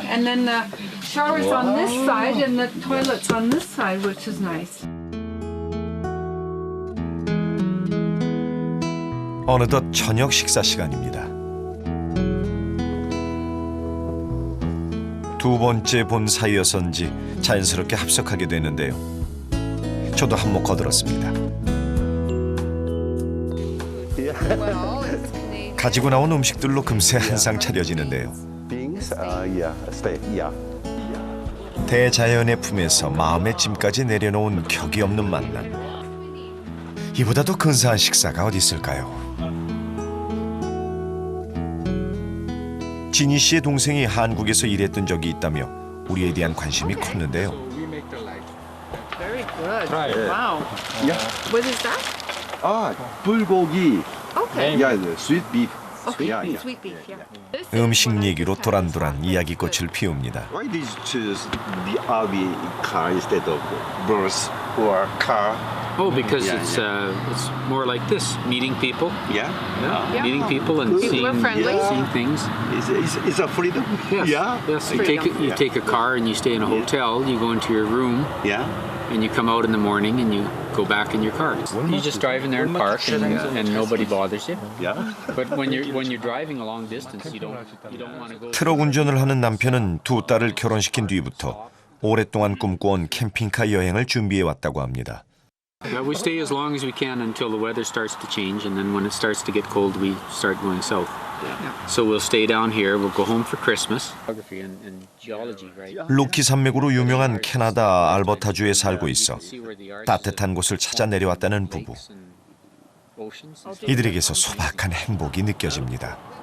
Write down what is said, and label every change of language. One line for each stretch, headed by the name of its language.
English: And then the shower's on this side and the toilet's on this side, which is nice.
Korean: 어느덧 저녁 식사 시간입니다. 두 번째 본 사이여서인지 자연스럽게 합석하게 되는데요. 저도 한몫 거들었습니다. 가지고 나온 음식들로 금세 한상 차려지는데요.
English: Beans, yeah, stay, yeah.
Korean: 대자연의 품에서 마음의 짐까지 내려놓은 격이 없는 만남. 이보다 더 근사한 식사가 어디 있을까요? 지니 씨의 동생이 한국에서 일했던 적이 있다며 우리에 대한 관심이 컸는데요.
English: Very good. Try it. Wow. Yeah. What is that?
Korean: 불고기.
English: Okay. Yeah, the sweet beef. Okay. Yeah, yeah. Sweet beef. Yeah.
Korean: 음식 얘기로 도란도란 이야기꽃을 피웁니다.
English: Why did you choose the RV car instead of bus or car? Oh, because Yeah, it's more like this, meeting people. Yeah. Yeah. Meeting people and People are seeing friendly. seeing things. It's a freedom. Yes. Yeah. Yes. You Freedom. take a car and you stay in a hotel. You go into your room. Yeah. And you come out in the morning and you go back in your car. You just drive in there and park, and nobody bothers you. Yeah. But when you're driving a long distance, you don't want to go.
Korean: 트럭 운전을 하는 남편은 두 딸을 결혼시킨 뒤부터 오랫동안 꿈꿔온 캠핑카 여행을 준비해 왔다고 합니다.
English: We stay as long as we can until the weather starts to change, and then when it starts to get cold, we start going south. So we'll stay down here. We'll go home for Christmas. Geography and geology, right?
Korean: 로키 산맥으로 유명한 캐나다 알버타주에 살고 있어 따뜻한 곳을 찾아 내려왔다는 부부. 이들에게서 소박한 행복이 느껴집니다.